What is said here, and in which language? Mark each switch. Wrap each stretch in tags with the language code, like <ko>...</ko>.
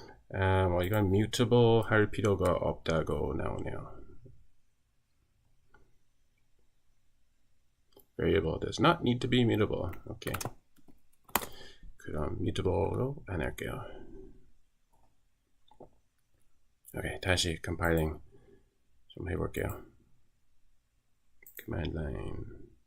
<ko>이건 mutable 할 필요가 없다고 나오네요.</ko> <en>Variable does not need to be mutable.</en> <ko>오케이. 그럼 mutable로 안 할게요. 오케이, 다시 compiling 좀 해볼게요.</ko> <en>Command line.</en>